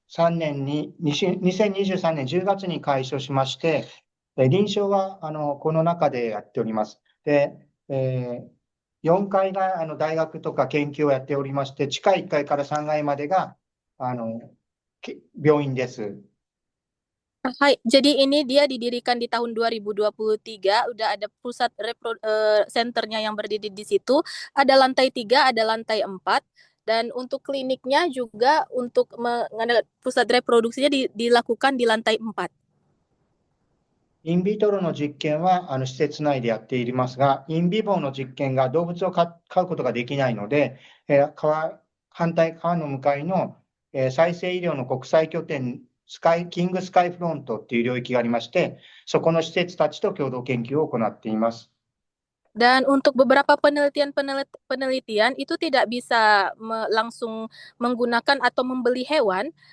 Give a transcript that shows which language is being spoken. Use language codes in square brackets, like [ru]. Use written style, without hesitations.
[ja] 年に、2023年10月に開始をしまして、臨床はこの中でやっております。で、4階が大学とか研究をやっておりまして、地下1階から3階までが病院です。 [id] Hai, jadi ini dia didirikan di tahun 2023, udah ada pusat senternya yang berdiri di situ, ada lantai 3, ada lantai 4, dan untuk kliniknya juga untuk pusat reproduksinya dilakukan di lantai 4. [ja] インビトロの実験は施設内でやっていますが、インビボの実験が動物を飼うことができないので、川の向かいの再生医療の国際拠点、キングスカイフロントっていう領域がありまして、そこの施設たちと共同研究を行っています。 [id] Dan untuk beberapa penelitian itu tidak bisa langsung menggunakan atau membeli hewan.